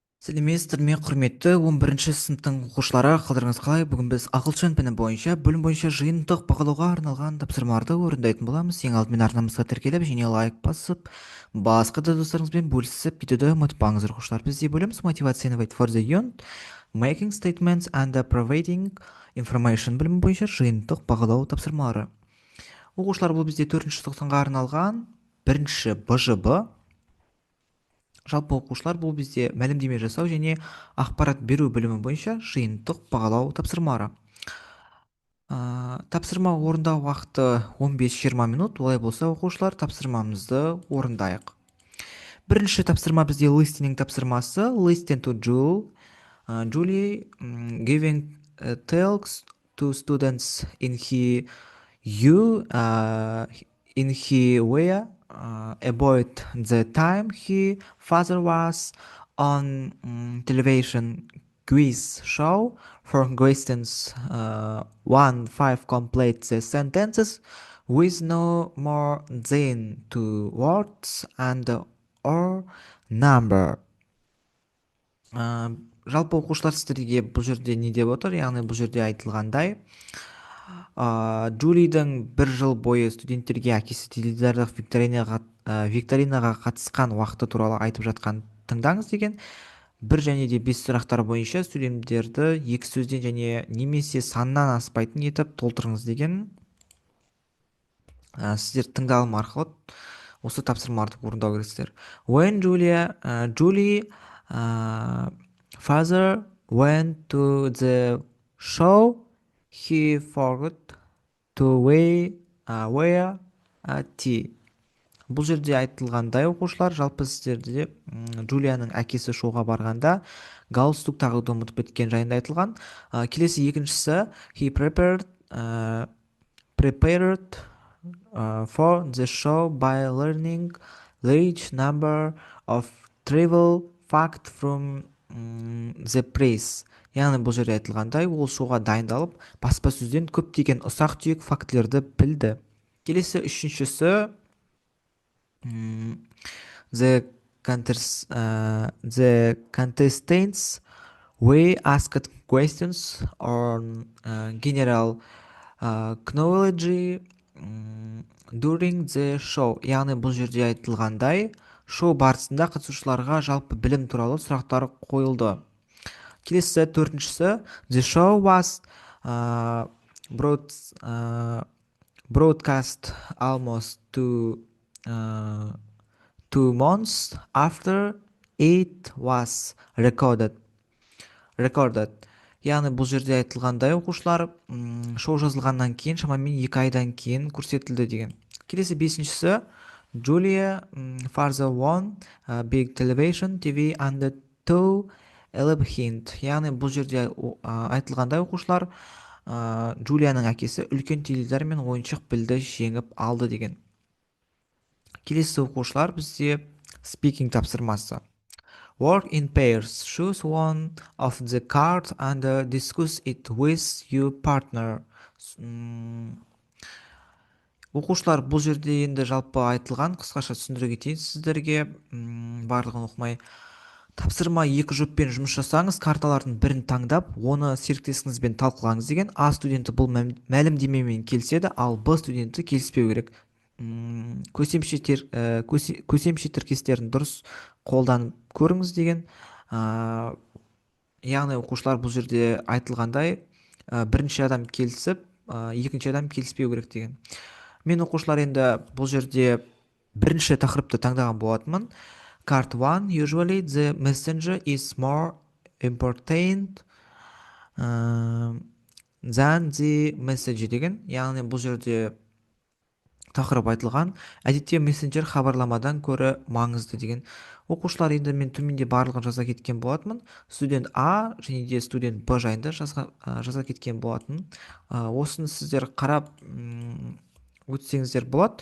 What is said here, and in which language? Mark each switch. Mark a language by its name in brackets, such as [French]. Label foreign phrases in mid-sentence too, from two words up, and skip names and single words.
[Kazakh] Сәлеметсіздер ме, құрметті 11-ші сыныптың оқушылары, қалдарыңыз қалай? Бүгін біз ағылшын пәні бойынша бөлім бойынша жиынтық бағалауға арналған тапсырмаларды орындайтын боламыз. Ең алдымен арнамызға тіркеліп және лайк басып, басқа да достарыңызбен бөлісіп кетуді ұмытпаңыздар оқушылар. Бізде бөліміміз [English] Motivate Innovate for the Young, Making Statements and Providing Information [Kazakh] бөлімі бойынша жиынтық бағалау тапсырмалары. Оқушылар, бұл бізде 4-ші тоқсанға арналған бірінші БЖБ. Жалпы оқушылар, бұл бізде мәлімдеме жасау және ақпарат беру бөлімі бойынша жиынтық бағалау тапсырмалары. Тапсырма орындау уақыты 15-20 минут. Олай болса, оқушылар, тапсырмамызды орындайық. Бірінші тапсырма бізде listening тапсырмасы. [English] Listen to Julie. Julie giving talks to students in he way about the time he father was on television quiz show. For questions 1-5, complete the sentences with no more than 2 words and or number. [Kazakh] Жалпы оқушылар, сіздерге бұл жерде не деп отыр? Яғни бұл жерде айтылғандай, Джулидің бір жыл бойы студенттерге әкесі теледидарлық викторинаға қатысқан уақыты туралы айтып жатқан тыңдаңыз деген. Бір және де 5 сұрақтар бойынша сөйлемдерді 2 сөзден және немесе саннан аспайтын етіп толтырыңыз деген. Сіздер тыңдалым арқылы осы тапсырмаларды орындау керексіздер. [English] When Julie father went to the show, he forgot to wear a tea. [Kazakh] Бұл жерде айтылғандай оқушылар, жалпы сіздерде Джулияның әкесі шоуға барғанда галстук тағуды ұмытып кеткен жайында айтылған. Келесі екіншісі, [English] he prepared for the show by learning large number of trivial fact from the press. [Kazakh] Яғни бұл жерде айтылғандай, ол шоуға дайындалып, баспасөзден көптеген ұсақ-түйек фактілерді білді. Келесі үшіншісі, [English] the contestants were asked questions on general knowledge during the show. [Kazakh] Яғни бұл жерде айтылғандай, шоу барысында қатысушыларға жалпы білім туралы сұрақтар қойылды. Келесі төртіншісі, [English] the show was broadcast almost 2 months after it was recorded. [Kazakh] Яғни бұл жерде айтылғандай оқушылар, шоу жазылғаннан кейін шамамен 2 айдан кейін көрсетілді деген. Келесі бесіншісі, [English] Julia father won big television TV and 2 hint. [Kazakh] Яғни бұл жерде айтылғандай оқушылар, Джулияның әкесі үлкен теледидар мен ойыншық білді жеңіп алды деген. Келесі оқушылар, бізде speaking тапсырмасы. [English] Work in pairs. Choose one of the cards and discuss it with your partner. [Kazakh] Оқушылар, бұл жерде енді жалпы айтылған, қысқаша түсіндіре кетейін сіздерге, барлығын оқымай. Тапсырма 2 жұппен жұмыс жасаңыз, карталардың бірін таңдап, оны серіктесіңізбен талқылаңыз деген. А студенті бұл мәлімдемемен келіседі, ал Б студенті келіспеу керек. Көсемше тіркестерін дұрыс қолданып көріңіз деген. Яғни оқушылар, бұл жерде айтылғандай, бірінші адам келісіп, екінші адам келіспеу керек деген. Мен оқушылар енді бұл жерде бірінші тақырыпты таңдаған болатынмын. [English] Card 1, usually the messenger is more important than the message деген. [Kazakh] Яғни бұл жерде тақырып айтылған, әдетте мессенджер хабарламадан көрі маңызды деген. Оқушылар, енді мен төменде барлығын жаза кеткен болатынмын. Студент А және де студент Б жайында жаза кеткен болатын. Осыны сіздер қарап өтсеңіздер болады.